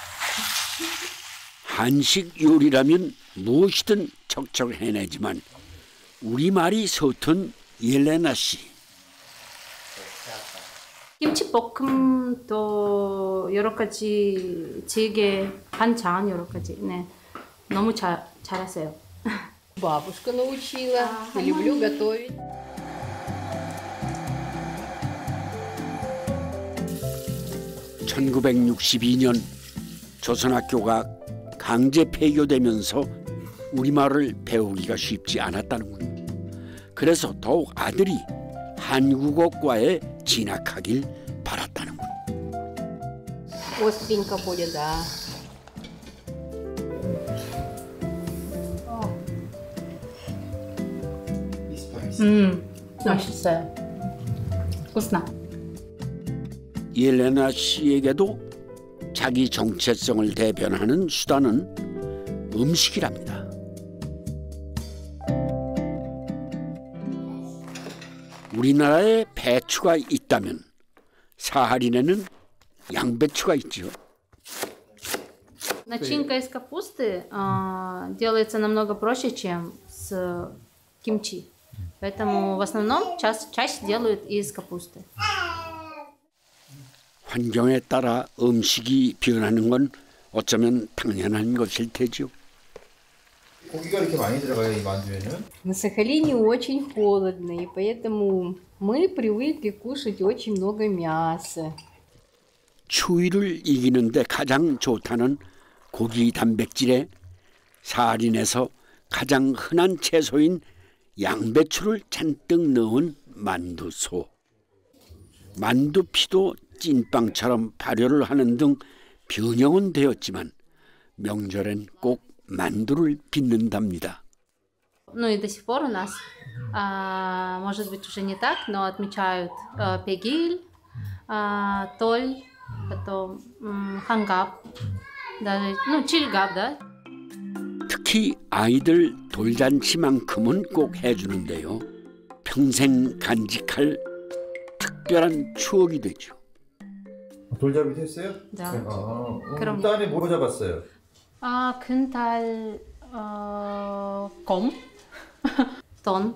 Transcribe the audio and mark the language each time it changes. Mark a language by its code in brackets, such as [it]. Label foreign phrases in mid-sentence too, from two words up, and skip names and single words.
[ko] 한식 요리라면 무엇이든 척척 해내지만 우리말이 서툰 옐레나 씨. 김치볶음도 여러 가지 찌개, 반찬 여러 가지 네 너무 잘했어요. [ru] Бабушка научила. Люблю готовить. [ko] (1962년) 조선학교가 강제 폐교되면서 우리말을 배우기가 쉽지 않았다는군요. 그래서 더욱 아들이 한국어과에 진학하길 바랐다는군요. [ru] Остренько будет, да. [ko] 맛있어요. [ru] вкусно. [ko] 옐레나 씨에게도 자기 정체성을 대변하는 수단은 음식이랍니다. 우리나라에 배추가 있다면 사하린에는 양배추가 있죠. [ru] Начинка из капусты делается намного проще, чем с кимчи. Поэтому в основном чаще делают из капусты. [ko] 환경에 따라 음식이 변하는 건 어쩌면 당연한 것일 테죠. 고기가 이렇게 많이 들어가요, 이 만두에는? [ru] На Сахалине очень холодно, и поэтому мы привыкли кушать очень много мяса. [ko] 추위를 이기는데 가장 좋다는 고기 단백질에 사하린에서 가장 흔한 채소인 양배추를 잔뜩 넣은 만두소. 만두피도 찐빵처럼 발효를 하는 등 변형은 되었지만 명절엔 꼭 만두를 빚는답니다. [ru] Ну и до сих пор у нас, может быть, уже не так, но отмечают пегиль, толь, потом хангап, даже, ну, чильгап, да. [ko] 특히 아이들 돌잔치만큼은 꼭 해주는데요. 평생 간직할 특별한 추억이 되죠. 돌잡이 했어요? 네. 그럼 딸이 뭐 잡았어요? 큰달 곰, 돈.